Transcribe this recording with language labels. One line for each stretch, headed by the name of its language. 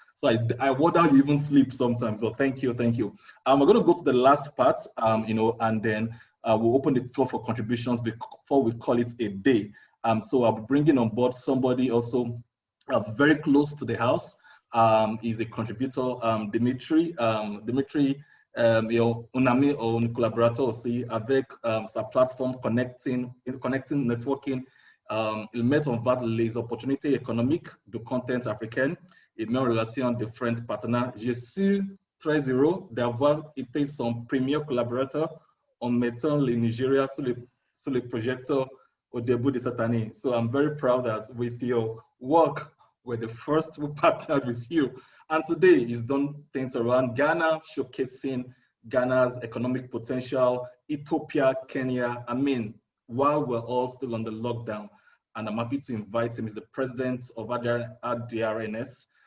English: So I wonder how you even sleep sometimes. So thank you, thank you. We're going to go to the last part, and then we'll open the floor for contributions before we call it a day. So I'll be bringing on board somebody also very close to the house. Is a contributor, Dimitri.
French: Dimitri, un ami ou un collaborateur aussi avec sa plateforme Connecting, Networking. Il met en valeur les opportunités économiques du content africain. Il met en relation différents partenaires. Je suis très heureux d'avoir été son premier collaborateur en mettant le Nigeria sur le projecteur au début de cette année.
English: So I'm very proud that with your work, we're the first who partnered with you. And today he's done things around Ghana, showcasing Ghana's economic potential, Ethiopia, Kenya. While we're all still on the lockdown, and I'm happy to invite him. He's the president of ADRNS.